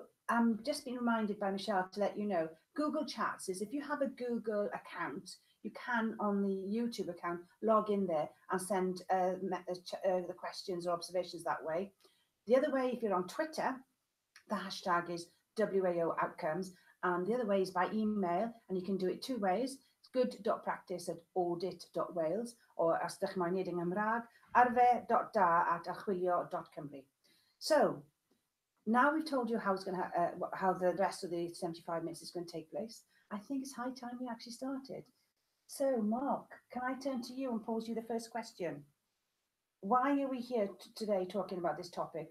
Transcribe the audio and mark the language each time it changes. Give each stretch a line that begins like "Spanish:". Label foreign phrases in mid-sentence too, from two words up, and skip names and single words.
English: So I'm just been reminded by Michelle to let you know, Google Chats is if you have a Google account, you can on the YouTube account log in there and send the questions or observations that way. The other way, if you're on Twitter, the hashtag is WAO Outcomes, and the other way is by email, and you can do it two ways. It's good.practice@audit.wales or
Welsh: as dych chi'n wneud yng Nghymraeg,
English: arfer.da@archwilio.cymru. So now we've told you how it's going to how the rest of the 75 minutes is going to take place. I think it's high time we actually started. So Mark, can I turn to you and pose you the first question? Why are we here today talking about this topic?